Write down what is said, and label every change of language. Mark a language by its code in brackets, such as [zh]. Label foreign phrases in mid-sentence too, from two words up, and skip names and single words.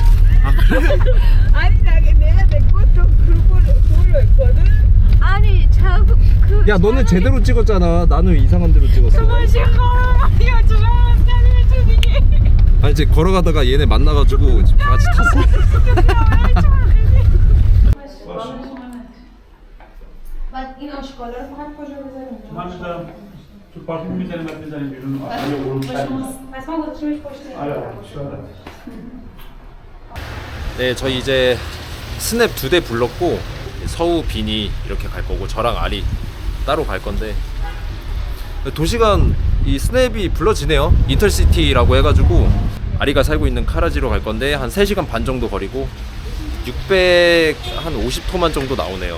[ko] 아니 내가 내 것도 그걸로 있거든. 아니 자꾸 그. 야, 너는 제대로 찍었잖아. 나는 이상한 데로 찍었어. 아니, 이제 걸어가다가 얘네 만나가지고 지금 다 같이 탔어. [fa] تو پارکینگ می‌ذاریم بعد می‌ذاریم بیرون آره اون پس ما گذاشتیمش پشت. آره شاید [ko] 네, 저희 이제 스냅 2대 불렀고 서우, 빈이 이렇게 갈 거고 저랑 아리 따로 갈 건데 도시간 이 스냅이 불러지네요. 인터시티라고 해가지고 아리가 살고 있는 카라지로 갈 건데 한 3시간 반 정도 거리고 650토만 정도 나오네요.